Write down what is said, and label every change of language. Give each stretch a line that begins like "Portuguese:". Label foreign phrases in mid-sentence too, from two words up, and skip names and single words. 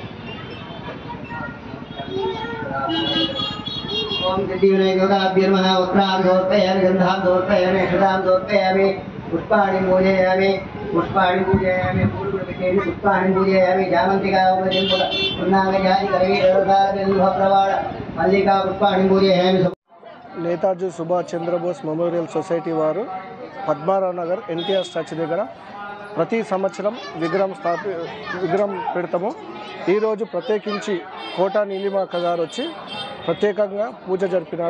Sanskrit: ओम सिद्धिविनायक देवताभ्यो नमः वस्त्रां समर्पयामि गन्धां समर्पयामि अक्षतां समर्पयामि पुष्पाणि पूजयामि पूर्वपितेन पुष्पाणि पूजयामि जामन्तिका पुन्नागजाति करवीरप्रवाळ मल्लिका पुष्पाणि पूजयामि।
Telugu: నేతాజీ సుభాష్ చంద్రబోస్ మెమోరియల్ సొసైటీ వారు పద్మారావు నగర్ ఎన్టీఆర్ స్టాచ్యూ దగ్గర ప్రతి సంవత్సరం విగ్రహం పెడతాము। ఈరోజు ప్రత్యేకించి కోటా నీలిమాక గారు వచ్చి ప్రత్యేకంగా పూజ జరిపినారు।